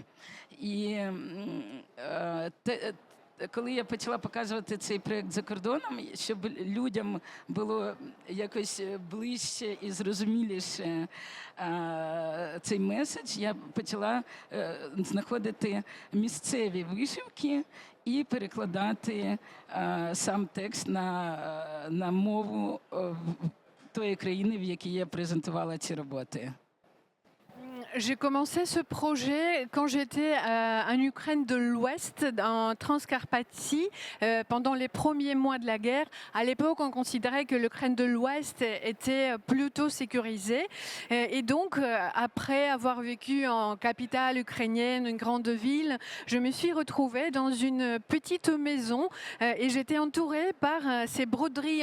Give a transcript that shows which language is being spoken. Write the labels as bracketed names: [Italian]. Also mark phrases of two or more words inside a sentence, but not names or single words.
[Ukrainian] І коли я почала показувати цей проєкт за кордоном, щоб людям було якось ближче і зрозуміліше цей меседж, я почала знаходити місцеві вишивки і перекладати сам текст на мову тої країни, в якій я презентувала ці роботи. [French] J'ai commencé ce projet quand j'étais en Ukraine de l'Ouest, en Transcarpathie, pendant les premiers mois de la guerre. À l'époque, on considérait que l'Ukraine de l'Ouest était plutôt sécurisée. Et donc, après avoir vécu en capitale ukrainienne, une grande ville, je me suis retrouvée dans une petite maison et j'étais entourée par ces broderies.